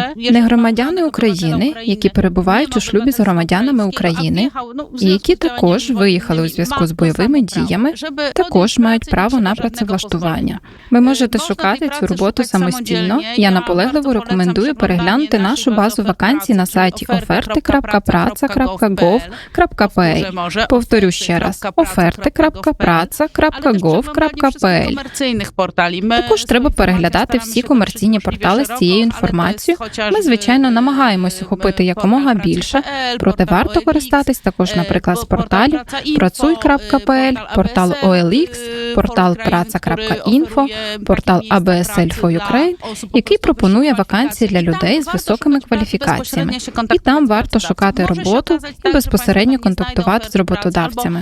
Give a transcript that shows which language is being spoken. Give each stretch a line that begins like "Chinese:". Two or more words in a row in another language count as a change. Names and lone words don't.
Ukrainian: Негромадяни України, які перебувають у шлюбі з громадянами України, і які також виїхали у зв'язку з бойовими діями, також мають право на працевлаштування. Ви можете шукати цю роботу самостійно. Я наполегливо рекомендую переглянути нашу базу вакансій на сайті oferty.praca.gov.pl. Повторю ще раз: oferty.praca.gov.pl. Також треба переглядати всі комерційні портали з цією інформацією. Ми, звичайно, намагаємось охопити якомога більше, проте варто користатись також, наприклад, з порталів pracuj.pl, портал OLX, портал praca.info, портал ABSL for Ukraine, який пропонує вакансії для людей з високими кваліфікаціями. І там варто шукати роботу і безпосередньо контактувати з роботодавцями.